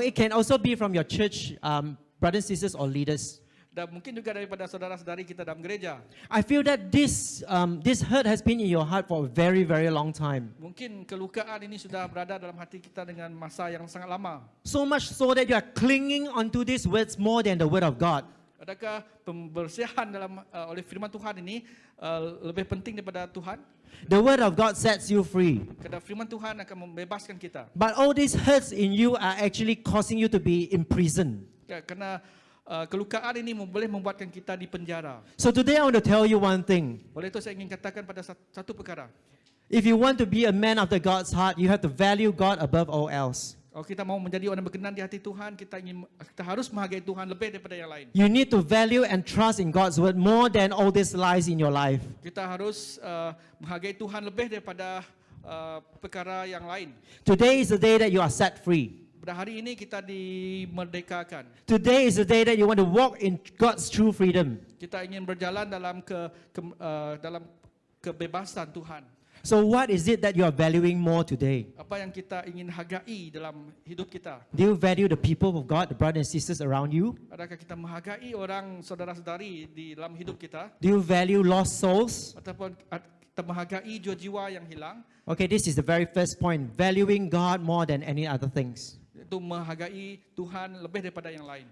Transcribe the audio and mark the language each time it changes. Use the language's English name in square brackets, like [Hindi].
[English] It can also be from your church brothers, sisters, or leaders. [Malay] Dan mungkin juga daripada saudara-saudari kita dalam gereja. [English] I feel that this hurt has been in your heart for a very, very long time. [Malay] Mungkin kelukaan ini sudah berada dalam hati kita dengan masa yang sangat lama. [English] So much so that you are clinging onto these words more than the word of God. [Malay] Adakah pembersihan dalam oleh firman Tuhan ini lebih penting daripada Tuhan? [English] The word of God sets you free. [Malay] Kerana firman Tuhan akan membebaskan kita. [English] But all these hurts in you are actually causing you to be in prison. [Malay] Kerana kelukaan ini boleh membuatkan kita di penjara. [English] So today I want to tell you one thing. [Malay] Oleh itu saya ingin katakan pada satu perkara. [English] If you want to be a man after God's heart, you have to value God above all else. [Malay] Kalau kita mau menjadi orang berkenan di hati Tuhan, kita harus menghargai Tuhan lebih daripada yang lain. [English] You need to value and trust in God's word more than all these lies in your life. [Malay] Kita harus menghargai Tuhan lebih daripada perkara yang lain. [English] Today is the day that you are set free. [Malay] Pada hari ini kita dimerdekakan. [English] Today is the day that you want to walk in God's true freedom. [Malay] Kita ingin berjalan dalam dalam kebebasan Tuhan. [English] So what is it that you are valuing more today? [Malay] Apa yang kita ingin hargai dalam hidup kita? [English] Do you value the people of God, the brothers and sisters around you? [Malay] Adakah kita menghargai orang saudara-saudari di dalam hidup kita? [English] Do you value lost souls? [Malay] Ataupun kita menghargai jiwa-jiwa yang hilang? [English] Okay, this is the very first point. Valuing God more than any other things. [Malay] Itu menghargai Tuhan lebih daripada yang lain.